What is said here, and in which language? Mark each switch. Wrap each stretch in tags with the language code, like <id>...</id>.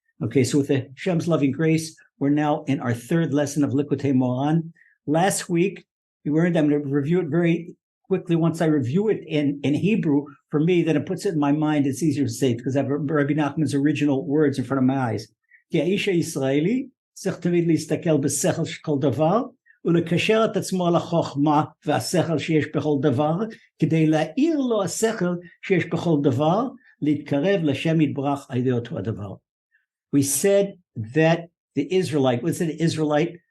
<en>Okay, so with the Hashem's loving grace, we're now in our third lesson of Likutei Moharan. Last week, I'm going to review it very quickly. Once I review it in Hebrew, for me, then it puts it in my mind. It's easier to say because I have Rabbi Nachman's original words in front of my eyes.</en> <he>כי האיש הישראלי צריך תמיד להסתכל בשכל של כל דבר, ולקשר את עצמו לחוכמה והשכל שיש בכל דבר, כדי להאיר לו השכל שיש בכל דבר, להתקרב לשם יתברך על ידי אותו הדבר.</he> <en>We said that the Israelite, what's an Israelite?</en>